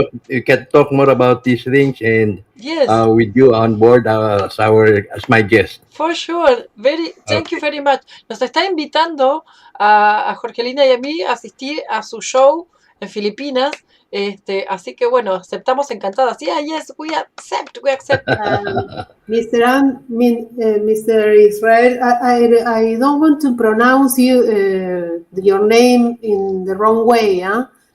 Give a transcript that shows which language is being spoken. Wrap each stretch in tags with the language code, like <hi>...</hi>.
<en>we can talk more about these things, and Yes, with you on board as my guest. for sure. Thank you Okay. very much.</en> <es>Nos está invitando a Jorgelina y a mí a asistir a su show en Filipinas. Así que bueno, aceptamos encantadas.</es> <en>Yeah, yes, we accept. Mr. Israel, I don't want to pronounce your name in the wrong way, huh?</en>